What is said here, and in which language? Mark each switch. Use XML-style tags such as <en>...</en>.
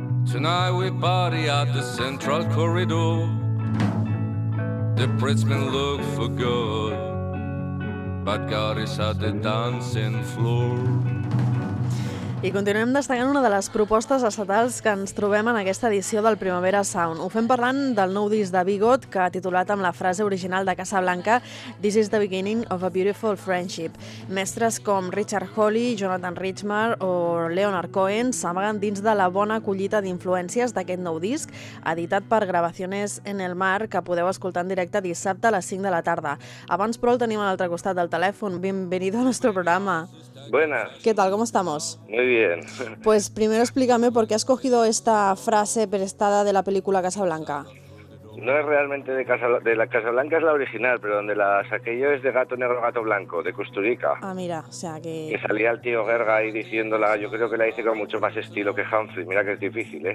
<en>Tonight we party at the central corridor. The Pritzman look for good, but God is at the dancing floor.</en> <ca>I continuem destacant una de les propostes estatals que ens trobem en aquesta edició del Primavera Sound. Ho fem parlant del nou disc de Bigot, que ha titulat amb la frase original de Casablanca "This is the beginning of a beautiful friendship". Mestres com Richard Holly, Jonathan Richmar o Leonard Cohen s'amaguen dins de la bona collita d'influències d'aquest nou disc, editat per Gravaciones en el Mar, que podeu escoltar en directe dissabte a les 5 de la tarda. Abans, però, el tenim a l'altre costat del telèfon.</ca> <es>Bienvenido</es> <ca>al nostre programa.</ca> <es>Buenas. ¿Qué tal? ¿Cómo estamos? Muy bien. Pues primero explícame por qué has cogido esta frase prestada de la película Casablanca. No es realmente de Casablanca, de la Casablanca es la original, pero donde la saqué yo es de Gato Negro, Gato Blanco, de Kusturica. Ah, mira, o sea que... Que salía el tío Gerga ahí diciéndola, yo creo que la hice con mucho más estilo que Humphrey, mira que es difícil, ¿eh?</es>